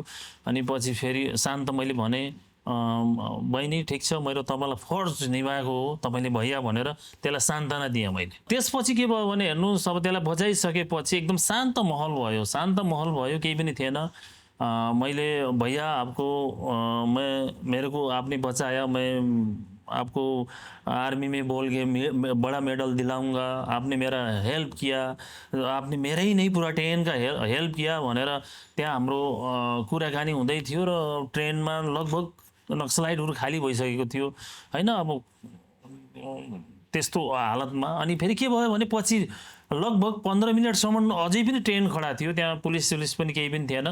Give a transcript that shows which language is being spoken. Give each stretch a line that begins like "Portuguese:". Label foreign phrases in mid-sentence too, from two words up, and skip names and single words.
Nepali: अनि पछि फेरि शान्त मैले भने, बहिनी ठिक छ, मैले तपाईँलाई फर्ज निभाएको हो, तपाईँले भैया भनेर त्यसलाई सान्त्वना दिएँ मैले। त्यसपछि के भयो भने हेर्नुहोस्, अब त्यसलाई बजाइसकेपछि एकदम शान्त माहौल भयो, केही पनि थिएन।
Hindi: मैले भैया आपको मेरे को आपने बचाया, मैं आपको आर्मी में बोल के बड़ा मेडल दिलाऊंगा, आपने मेरा हेल्प किया, आपने मेरा ही नहीं पूरा ट्रेन का हेल्प किया
Nepali: भनेर त्यहाँ हाम्रो कुराकानी हुँदै थियो। र ट्रेनमा लगभग नक्सलाइटहरू खाली भइसकेको थियो होइन, अब त्यस्तो हालतमा। अनि फेरि के भयो भने पछि लगभग 15 मिनटसम्म अझै पनि ट्रेन खडा थियो, त्यहाँ पुलिस पनि केही पनि थिएन।